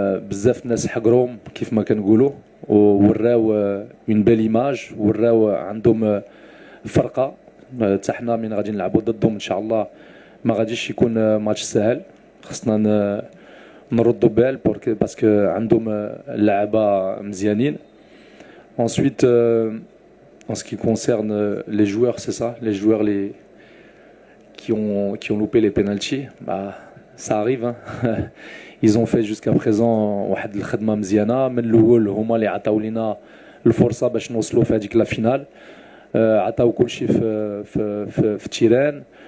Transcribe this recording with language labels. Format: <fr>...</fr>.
<ar>بزاف الناس حقروهم كيف ما كنقولوا ووراو</ar> <fr>اون بيل ايماج</fr> <ar>وراو عندهم فرقه حتى حنا من غادي نلعبوا ضدهم ان شاء الله ما غاديش يكون ماتش سهل خصنا نردوا بال باسكو عندهم لعبه مزيانين.</ar> <fr>Ensuite, en ce qui concerne les joueurs, c'est ça, les joueurs qui ont loupé les penalties, bah, ça arrive. Hein. Ils ont fait jusqu'à présent</fr> <ar>واحد الخدمة مزيانة من الأول هما اللي عطاو لينا الفرصة باش نوصلوا في هذيك لا فينال عطاو كل شيء في تيران</ar>